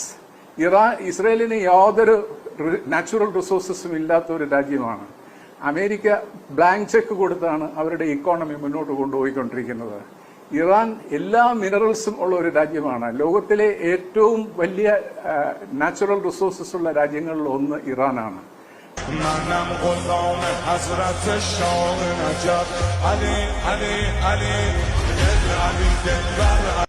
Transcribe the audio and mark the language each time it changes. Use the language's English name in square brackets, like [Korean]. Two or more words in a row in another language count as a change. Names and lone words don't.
[Malayalam] ഇസ്രയേലിന് യാതൊരു [English] natural resources [Malayalam] ഇല്ലാത്ത ഒരു രാജ്യമാണ്. അമേരിക്ക [English] blank check [Malayalam] കൊടുത്താണ് അവരുടെ ഇക്കോണമി മുന്നോട്ട് കൊണ്ടുപോയിക്കൊണ്ടിരിക്കുന്നത്. ഇറാൻ എല്ലാ മിനറൽസും ഉള്ള ഒരു രാജ്യമാണ്. ലോകത്തിലെ ഏറ്റവും വലിയ [English] natural resources [Malayalam] ഉള്ള രാജ്യങ്ങളിൽ ഒന്ന് ഇറാനാണ്. [Persian] منم غلام حضرت شاه نجف علی علی علی علی دلبر